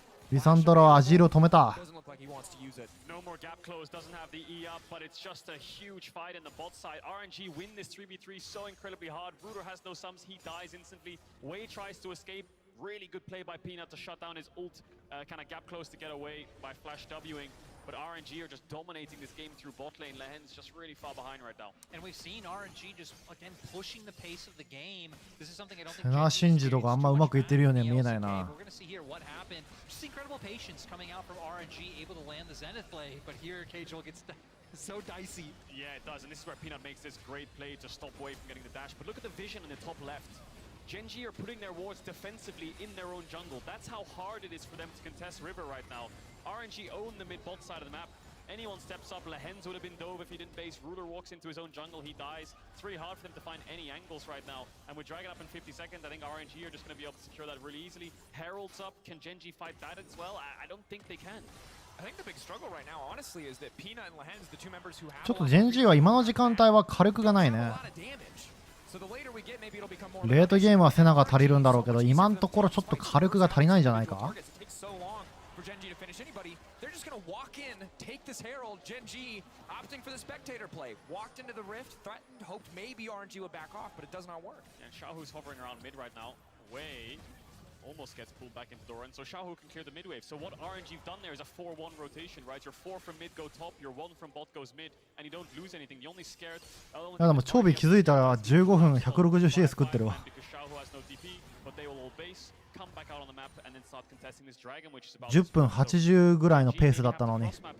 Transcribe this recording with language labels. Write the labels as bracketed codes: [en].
[ja] リサンドラはアジールを止めた。 [en] No more gap close, doesn't have the E up, but it's just a huge fight in the bot side. RNG win this 3v3 so incredibly hard. Ruder has no sums, he dies instantly. Wei tries to escape. Really good play by Peanut to shut down his ult, kind of gap close to get away by flash Wing. But RNG are just dominating this game through bot lane. Lehen's just really far behind right now. And we've seen RNG just again pushing the pace of the game. This is something I don't think [ja] セナシンジドがあんまうまくいってるようには見えないな。 [en] We're going to see here what happened. Just incredible patience coming out from RNG, able to land the Zenith play. But here, Cajol gets so dicey. Yeah, it does, and this is where Peanut makes this great play to stop Wei from getting the dash. But look at the vision in the top left. Gen.G are putting their wards defensively in their own jungle. That's how hard it is for them to contest River right now. RNG own the mid-bot side of the map. Anyone steps up, Lehen's would have been dove if he didn't base. Ruler walks into his own jungle, he dies. It's really hard for them to find any angles right now. And with Dragon up in 50 seconds, I think RNG are just going to be able to secure that really easily. Herald's up, can Gen.G fight that as well? I don't think they can. I think the big struggle right now, honestly, is that Peanut and Lehen's the two members who have [ja] ちょっとジェンジーは今の時間帯は火力がないね。 [en] a lot of damage. So the later we get, maybe it'll become more. [ja] レートゲームはセナが足りるんだろうけど、今のところちょっと火力が足りないんじゃないか。 [en] Gen.G to finish anybody, they're just gonna walk in, take this Herald. Gen.G opting for the spectator play, walked into the rift, threatened, hoped maybe RNG would back off, but it does not work. And Xiaohu's hovering around mid right now. Wei almost gets pulled back into Doran, so Xiaohu can clear the mid wave. So what RNG've done there is a 4-1 rotation, right? Your 4 from mid go top, your 1 from bot goes mid, and you don't lose anything. You only scared. [ja] いやでもチョビ気づいたら15分 160CS 食ってるわ。 [en] Because Xiaohu has no DP, but they will all base, come back out on the map, and then start contesting this dragon, which is about [ja] 10分80ぐらいのペースだったのに。